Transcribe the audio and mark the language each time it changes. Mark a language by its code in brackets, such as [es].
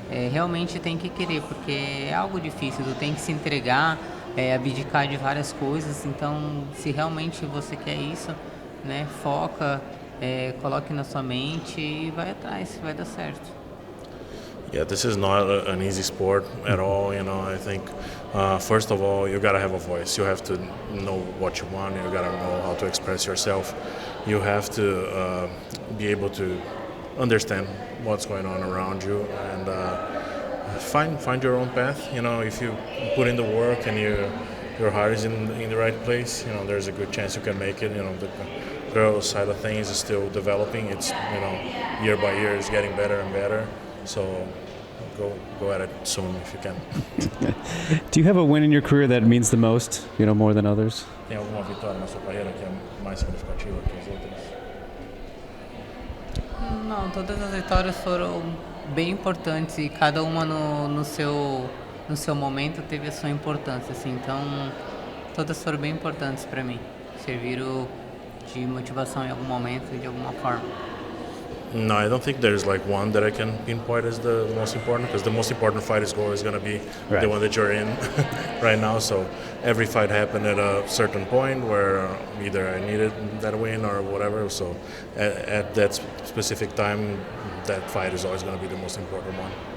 [pt] Realmente tem que querer, porque é algo difícil, tu tem que se entregar, abdicar de várias coisas. Então, se realmente você quer isso, né, foca, coloque na sua mente e vai atrás, vai dar certo. [en] Yeah, this is not an easy sport at all. I think first of all you gotta have a voice. You have to know what you want. You gotta know how to express yourself. You have to be able to understand what's going on around you and find your own path. If you put in the work and your heart is in the right place, there's a good chance you can make it. The girls' side of things is still developing. It's year by year is getting better and better. So go at it soon if you can. Do you have a win in your career that means the most, more than others? [pt] Tem alguma vitória na sua carreira que é mais significativa que as outras? Não, todas as vitórias foram bem importantes e cada uma no seu momento teve a sua importância, assim. Então, todas foram bem importantes para mim. Serviram de motivação em algum momento e de alguma forma. [en] No, I don't think there's like one that I can pinpoint as the most important, because the most important fight is always going to be the one that you're in right now. So every fight happened at a certain point where either I needed that win or whatever. So at that specific time, that fight is always going to be the most important one.